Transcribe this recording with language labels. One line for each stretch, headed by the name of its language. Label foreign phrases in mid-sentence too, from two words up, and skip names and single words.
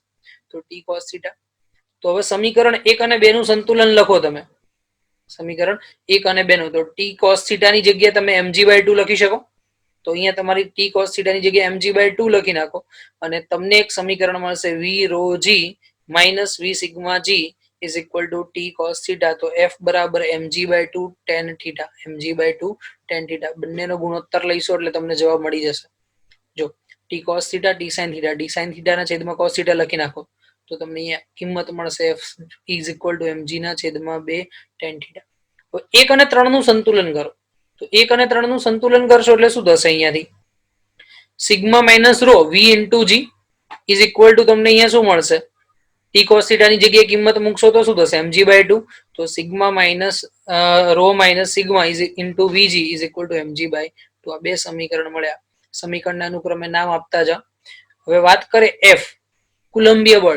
Gujarati: તો
English: T cos theta.
Gujarati: તો હવે સમીકરણ 1 અને 2 નું સંતુલન લખો તમે. સમીકરણ 1 અને 2 નું તો
English: T cos theta
Gujarati: ની જગ્યાએ તમે mg/2 લખી શકો. તો અહીંયા તમારી
English: T cos theta
Gujarati: ની જગ્યાએ mg/2 લખી નાખો અને તમને એક સમીકરણ મળશે
English: v rho g minus v sigma g is equal to t cos theta.
Gujarati: તો f બરાબર
English: mg/2 tan theta. mg/2 tan theta
Gujarati: બંનેનો ગુણોત્તર લઈશો એટલે તમને જવાબ મળી જશે. જો
English: t cos theta t sin theta, d sin theta
Gujarati: ના છેદમાં
English: cos theta
Gujarati: લખી નાખો તો તમને અહીંયા કિંમત મળશે
English: f is equal to mg
Gujarati: ના છેદમાં
English: 2 tan theta.
Gujarati: તો 1 અને 3 નું સંતુલન કરો. તો 1 અને 3 નું સંતુલન કરશો એટલે શું થશે? અહીંયાથી
English: sigma minus rho v into g is equal to
Gujarati: તમને અહીંયા શું મળશે?
English: T cos theta
Gujarati: ની જગ્યાએ કિંમત મૂકશો તો શું થશે? mg/2.
English: તો sigma minus rho minus sigma is into vg is equal to mg/2. આ બે સમીકરણ મળ્યા. સમીકરણના અનુક્રમે નામ આપતા જાઓ. હવે વાત કરીએ એફ, કુલંબીય બળ.